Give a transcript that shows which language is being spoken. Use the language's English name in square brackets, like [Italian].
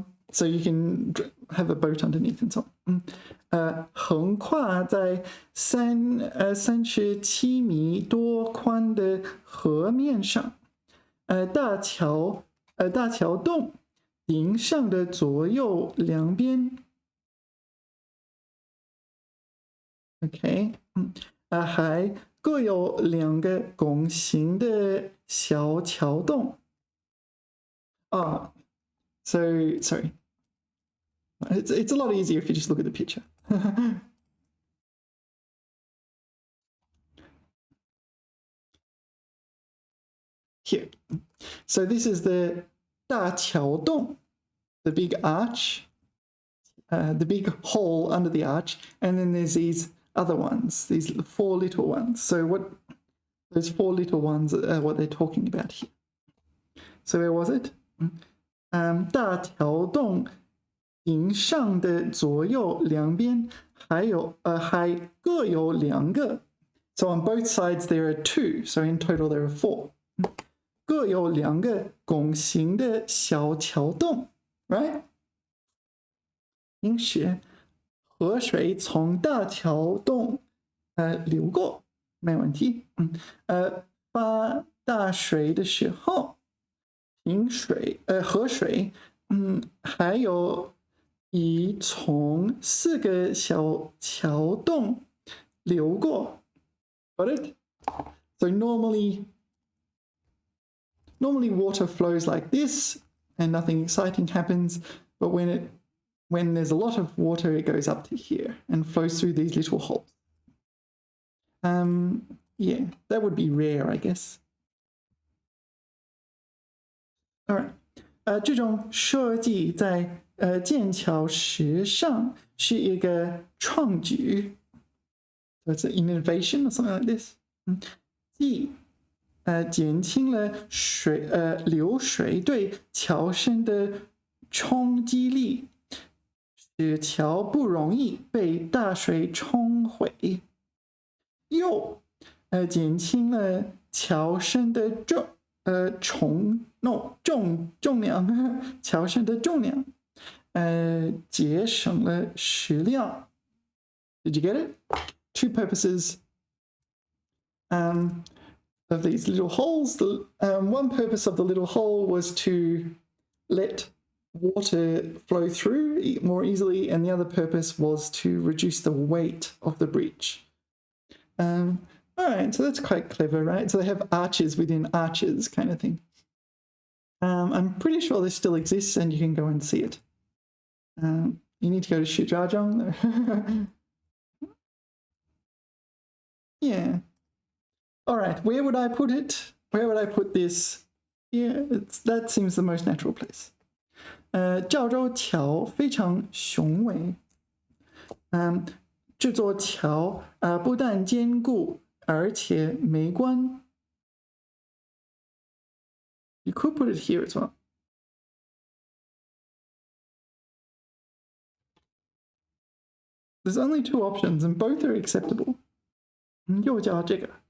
[English] So you can have a boat underneath and so on. [Chinese] 横跨在37米多宽的河面上。大桥洞顶上的左右两边。 OK， 还各有两个拱形的小桥洞。 [English] So sorry. It's a lot easier if you just look at the picture. Here. So this is the 大桥洞, the big arch, the big hole under the arch, and then there's these other ones, these 4 little ones. So what those 4 little ones are what they're talking about here. So where was it? [Chinese] 大桥洞顶上的左右两边还各有两个。 [English] So on both sides there are 2. So in total there are 4. [Chinese] 各有两个拱形的小桥洞 ，right？平时河水从大桥洞流过，没问题。发大水的时候，河水还有从4个小桥洞流过。 [English] Got it? So normally water flows like this and nothing exciting happens, but when there's a lot of water, it goes up to here and flows through these little holes. Yeah, that would be rare, I guess. Alright. [Chinese] 这种设计在剑桥时尚是一个创举。 [English] That's an innovation or something like this. [Chinese] 既减轻了流水对桥身的冲击力，使桥不容易被大水冲毁，又减轻了桥身的重量，桥身的重量，节省了食料。 [English] Did you get it? Two purposes of these little holes. One purpose of the little hole was to let water flow through more easily, and the other purpose was to reduce the weight of the bridge. All right, so that's quite clever, right? So they have arches within arches kind of thing. I'm pretty sure this still exists and you can go and see it. You need to go to Shijiazhuang. Yeah. All right, where would I put it? Where would I put this? Yeah, that seems the most natural place. [Chinese] 赵州桥非常雄伟。这座桥不但坚固，而且美观。 [English] You could put it here as well. There's only two options, and both are acceptable. [Chinese] 又叫这个。